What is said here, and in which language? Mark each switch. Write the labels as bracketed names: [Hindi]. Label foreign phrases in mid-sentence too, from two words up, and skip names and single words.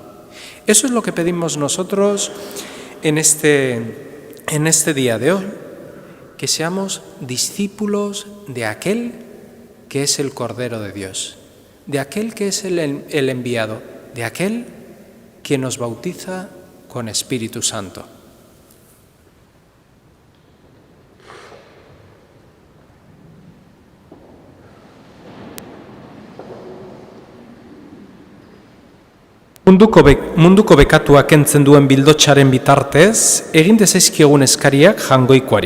[Spanish] Eso es lo que pedimos nosotros en este día de hoy, que seamos discípulos de aquel que es el Cordero de Dios, de aquel que es el enviado, de aquel que nos bautiza con Espíritu Santo. [Basque] Munduko bekatuak kentzen duen bildotxaren bitartez, egin dezaizkiogun eskariak Jangoikoari.